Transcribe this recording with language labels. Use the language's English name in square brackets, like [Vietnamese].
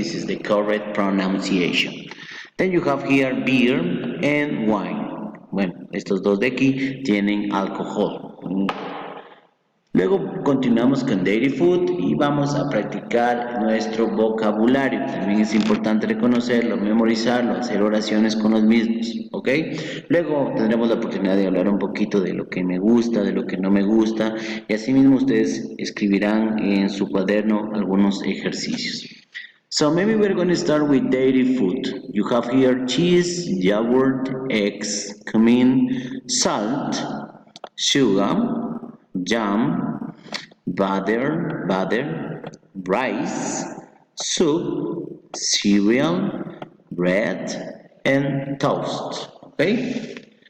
[English] This is the correct pronunciation. Then you have here beer and wine. [Spanish] Bueno, estos dos de aquí tienen alcohol. Luego continuamos con Dairy Food y vamos a practicar nuestro vocabulario. También es importante reconocerlo, memorizarlo, hacer oraciones con los mismos, ¿ok? Luego tendremos la oportunidad de hablar un poquito de lo que me gusta, de lo que no me gusta y asimismo ustedes escribirán en su cuaderno algunos ejercicios. [English] So maybe we're going to start with dairy food. You have here cheese, yogurt, eggs, cumin, salt, sugar, jam, butter, rice, soup, cereal, bread, and toast. Okay?